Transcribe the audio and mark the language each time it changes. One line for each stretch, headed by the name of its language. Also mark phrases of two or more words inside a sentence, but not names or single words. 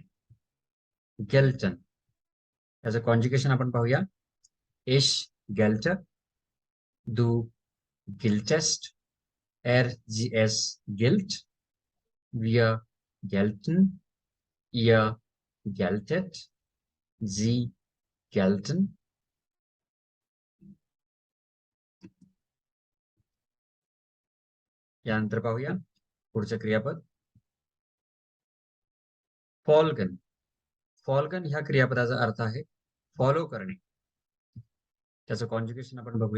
Marathi: गेल्टन याचं कॉन्जुगेशन आपण पाहूया.
German: Ich gelt, du giltst, ers gilt, wir gelten, ihr geltet, sie gelten.
Marathi: यानंतर पाहूया पुढचं क्रियापद फॉल्गन. फॉल्गन ह्या क्रियापदाचा अर्थ आहे फॉलो करणे. त्याचं कॉन्जुगेशन आपण बघूया.